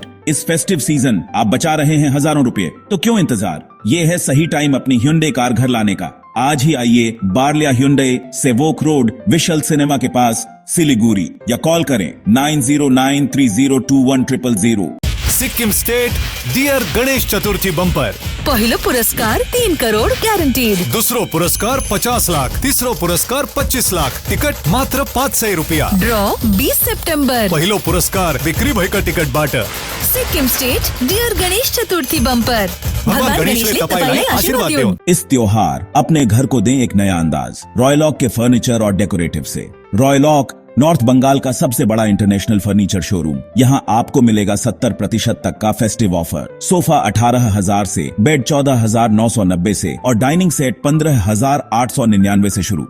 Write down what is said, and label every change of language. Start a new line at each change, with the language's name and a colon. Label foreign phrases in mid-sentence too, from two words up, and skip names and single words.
Hindi: इस
English: festive season
Hindi: आप बचा रहे हैं हजारों रुपए, तो क्यों इंतजार? ये है सही टाइम अपनी Hyundai कार घर लाने का। आज ही आइए बार्लिया Hyundai, सेवोक रोड, विशाल सिनेमा के पास, सिलीगुड़ी, या कॉल करें 9093021000।
Nepali: सिक्किम स्टेट डियर गणेश चतुर्थी बंपर। पहिलो पुरस्कार 3 करोड ग्यारंटीड। दुसरो पुरस्कार 50 लाख, तिसरो पुरस्कार 25 लाख। टिकट मात्र 500 रुपया। ड्रॉ 20 सेप्टेम्बर। पहिलो पुरस्कार बिक्री भएका टिकट बाट। सिक्किम स्टेट डियर गणेश चतुर्थी बम्पर। भगवान गणेशले तपाईलाई आशीर्वाद देऊन्।
Hindi: इस त्योहार अपने घर को दें एक नया अंदाज रॉयलॉक के फर्नीचर और डेकोरेटिव से। रॉयलॉक नॉर्थ बंगाल का सबसे बड़ा
English: international furniture showroom.
Hindi: यहाँ आपको मिलेगा 70% तक का
English: festive offer.
Hindi: सोफा 18,000 से, बेड 14,990 से और
English: dining set
Hindi: 15,899 से शुरू।